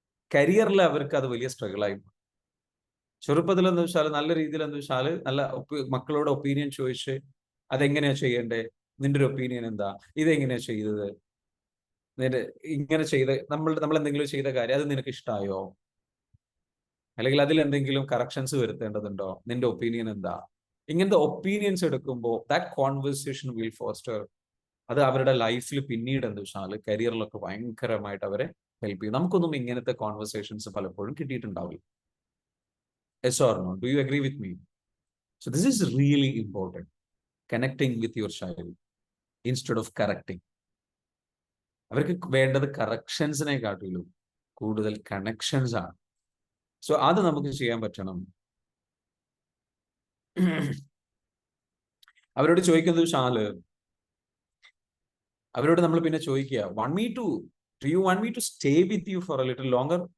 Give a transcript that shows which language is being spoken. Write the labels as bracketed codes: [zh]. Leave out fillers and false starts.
[ml] കരിയറിൽ അവർക്ക് അത് വലിയ സ്ട്രഗിളായി മാറും. ചെറുപ്പത്തിൽ എന്താ വെച്ചാൽ നല്ല രീതിയിൽ എന്താ വെച്ചാൽ നല്ല മക്കളോട് ഒപ്പീനിയൻ ചോദിച്ച് അതെങ്ങനെയാ ചെയ്യണ്ടേ, നിന്റെ ഒരു ഒപ്പീനിയൻ എന്താ, ഇതെങ്ങനെയാ ചെയ്തത്, നിന്റെ ഇങ്ങനെ ചെയ്ത് നമ്മൾ എന്തെങ്കിലും ചെയ്ത കാര്യം അത് നിനക്ക് ഇഷ്ടമായോ, അല്ലെങ്കിൽ അതിൽ എന്തെങ്കിലും കറക്ഷൻസ് വരുത്തേണ്ടതുണ്ടോ, നിന്റെ ഒപ്പീനിയൻ എന്താ. ഇങ്ങനത്തെ ഒപ്പീനിയൻസ് എടുക്കുമ്പോൾ [en] That conversation will foster. [ml] അത് അവരുടെ ലൈഫിൽ പിന്നീട് എന്താ വെച്ചാൽ കരിയറിലൊക്കെ ഭയങ്കരമായിട്ട് അവരെ ഹെൽപ്പ് ചെയ്യും. നമുക്കൊന്നും ഇങ്ങനത്തെ കോൺവെർസേഷൻസ് പലപ്പോഴും കിട്ടിയിട്ടുണ്ടാവില്ല. [en] Yes or no? Do you agree with me? So this is really important. Connecting with your child instead of correcting. [ml] അവർക്ക് വേണ്ടത് കറക്ഷൻസിനെ കാട്ടിലും കൂടുതൽ കണക്ഷൻസ് ആണ്. സോ അത് നമുക്ക് ചെയ്യാൻ പറ്റണം. അവരോട് ചോദിക്കുന്നത് ഷാല്, അവരോട് നമ്മൾ പിന്നെ ചോദിക്കുക, [en] Do you want me to stay with you for a little longer?